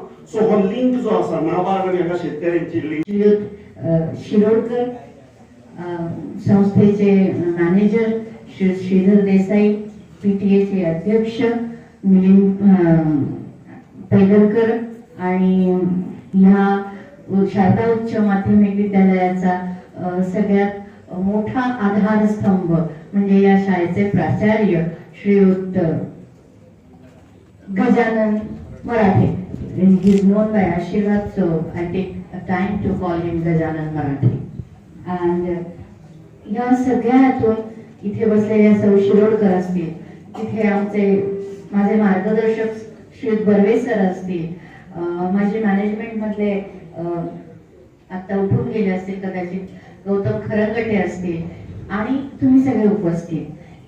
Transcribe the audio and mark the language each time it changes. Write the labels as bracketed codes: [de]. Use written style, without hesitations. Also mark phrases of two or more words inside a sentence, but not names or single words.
[kok] सो हो लिंक जो आसा नाबार्ड आणि हांगा शेतकऱ्यांची लिंक. [mr] शिरोडकर संस्थेचे मॅनेजर श्रीधर देसाई, पीटीएचे अध्यक्ष मिलिंद पैलरकर आणि ह्या शारदा उच्च माध्यमिक विद्यालयाचा सगळ्यात मोठा आधारस्तंभ म्हणजे या शाळेचे प्राचार्य श्रीयुत गजानन मराठे. [en] He is known by Ashirvad, so I take a time to call him Gajanan Marathi. [mr] And या सगळ्यातून इथे बसलेल्या सौ शिरोडकर असतील, तिथे आमचे माझे मार्गदर्शक श्रीयुत बर्वे सर असतील, माझे मॅनेजमेंट मधले आता उठून गेले असतील कदाचित गौतम खरंगटे असतील आणि तुम्ही सगळे उपस्थित.